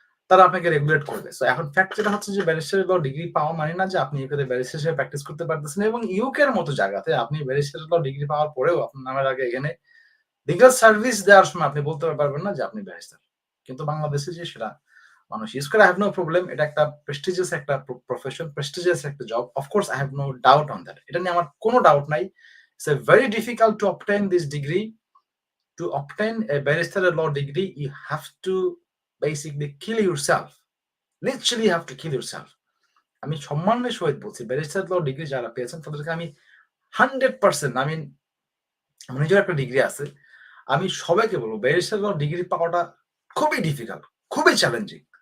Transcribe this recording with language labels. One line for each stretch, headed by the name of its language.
Bangla: তারা আপনাকে রেগুলেট করবে। সো এখন ফ্যাক্ট যেটা হচ্ছে যে ব্যারিস্টার ল ডিগ্রি পাওয়া মানে না যে আপনি ইউকেতে ব্যারিস্টার হিসেবে প্র্যাকটিস করতে পারতেছেন এবং ইউকের মতো জায়গাতে আপনি ব্যারিস্টার ল ডিগ্রি পাওয়ার পরেও আপনার নামের আগে এখানে লিগ্যাল সার্ভিস দেওয়ার সময় আপনি বলতে পারবেন না যে আপনি ব্যারিস্টার। কিন্তু বাংলাদেশে যে সেটা মানুষ ইউজ করে
English: I have no problem.
Bangla: এটা একটা প্রেস্টিজিয়াস একটা প্রফেশন, প্রেস্টিজিয়াস একটা job.
English: Of course I have no doubt on that.
Bangla: এটা নিয়ে আমার কোনো ডাউট নাই।
English: It's a very difficult to obtain this degree. To obtain a barrister law degree, you have to basically kill yourself. Literally you have to kill yourself.
Bangla: আমি সম্মানের সহিত বলছি barrister law degree যারা পেয়েছেন তাদেরকে আমি 100% আমার নিজের একটা ডিগ্রি আছে। আমি সবাইকে বলব ব্যারিস্টার ল ডিগ্রি পাওয়াটা খুবই ডিফিকাল্ট, খুবই চ্যালেঞ্জিং।